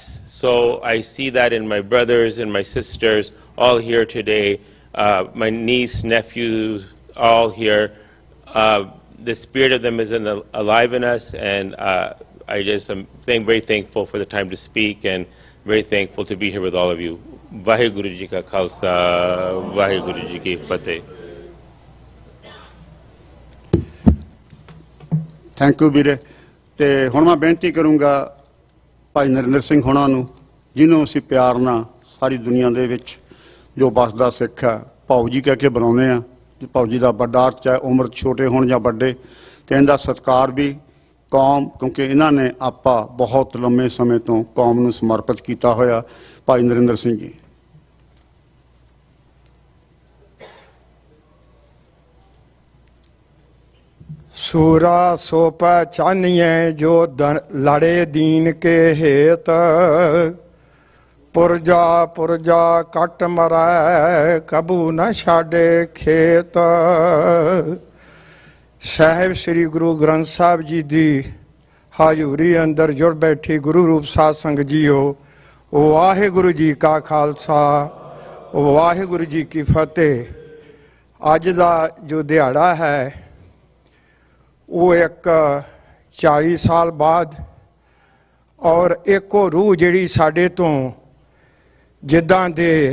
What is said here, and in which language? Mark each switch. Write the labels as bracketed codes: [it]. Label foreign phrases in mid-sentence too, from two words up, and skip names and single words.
[en] So I see that in my brothers and my sisters all here today, my niece, nephews, all here. The spirit of them is alive in us, and I just am very thankful for the time to speak and very thankful to be here with all of you. [pa] ਵਾਹਿਗੁਰੂ ਜੀ ਕਾ ਖਾਲਸਾ, ਵਾਹਿਗੁਰੂ ਜੀ ਕੀ ਫਤਿਹ. [en] Thank you ਵੀਰੇ। [pa] ਤੇ ਹੁਣ ਮੈਂ ਬੇਨਤੀ ਕਰੂੰਗਾ ਭਾਈ ਨਰਿੰਦਰ ਸਿੰਘ ਹੋਣਾ ਨੂੰ, ਜਿਹਨੂੰ ਅਸੀਂ ਪਿਆਰ ਨਾਲ ਸਾਰੀ ਦੁਨੀਆ ਦੇ ਵਿੱਚ ਜੋ ਬਸਦਾ ਸਿੱਖ ਹੈ ਭਾਊ ਜੀ ਕਹਿ ਕੇ ਬੁਲਾਉਂਦੇ ਆ। ਭਾਊ ਜੀ ਦਾ ਵੱਡਾ ਅਰਥ ਚਾਹੇ ਉਮਰ 'ਚ ਛੋਟੇ ਹੋਣ ਜਾਂ ਵੱਡੇ, ਤੇ ਇਹਦਾ ਸਤਿਕਾਰ ਵੀ ਕੌਮ, ਕਿਉਂਕਿ ਇਹਨਾਂ ਨੇ ਆਪਾ ਬਹੁਤ ਲੰਮੇ ਸਮੇਂ ਤੋਂ ਕੌਮ ਨੂੰ ਸਮਰਪਿਤ ਕੀਤਾ ਹੋਇਆ। ਭਾਈ ਨਰਿੰਦਰ ਸਿੰਘ ਜੀ। [hi] सूरा सो पहचानिए जो लड़े दीन के हेत, पुरजा पुरजा कट मरै कबू न छाड़े खेत। [pa] ਸਾਹਿਬ ਸ੍ਰੀ ਗੁਰੂ ਗ੍ਰੰਥ ਸਾਹਿਬ ਜੀ ਦੀ ਹਾਜ਼ੂਰੀ ਅੰਦਰ ਜੁੜ ਬੈਠੀ ਗੁਰੂ ਰੂਪ ਸਾਧ ਸੰਗਤ ਜੀਓ, ਵਾਹਿਗੁਰੂ ਜੀ ਕਾ ਖਾਲਸਾ, ਵਾਹਿਗੁਰੂ ਜੀ ਕੀ ਫਤਿਹ। ਅੱਜ ਦਾ ਜੋ ਦਿਹਾੜਾ ਹੈ ਉਹ ਇੱਕ 40 ਸਾਲ ਬਾਅਦ, ਔਰ ਇੱਕੋ ਰੂਹ ਜਿਹੜੀ ਸਾਡੇ ਤੋਂ ਜਿੱਦਾਂ ਦੇ